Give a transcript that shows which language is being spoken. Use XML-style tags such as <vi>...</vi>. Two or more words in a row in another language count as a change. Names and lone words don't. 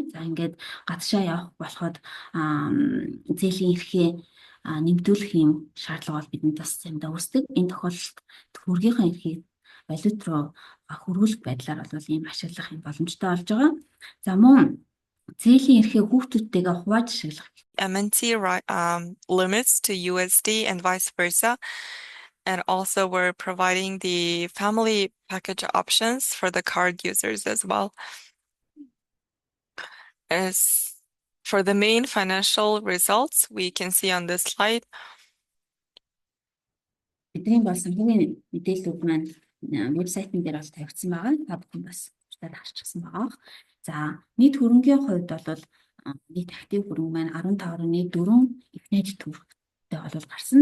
<mn>За ингээд гадшаа явах болоход зээлийн эрхээ нэмтүүлэх юм шаардлага бол бидэнд бас заримдаа үүсдэг. Энэ тохиолдолд төгрөгийнхөө эрхийг валют руу хөрвүүлэх байдлаар бол ийм ашиглах юм боломжтой болж байгаа. За мөн зээлийн эрхээ хүүхдүүдтэйгээ хувааж ашиглах</mn> <en>MNT limits to USD and vice versa. And also we're providing the family package options for the card users as well. As for the main financial results, we can see on this slide.</en> <mn>Бидний бол санхүүгийн мэдээллүүд маань вебсайтн дээр бол тавигдсан байгаа. Та бүхэн бас урьдчилан харчихсан байгаа. За нийт хөрөнгийн хувьд бол нийт актив хөрөнгө маань 15.4 ихнэж төгрөгтэй бол гарсан.</mn>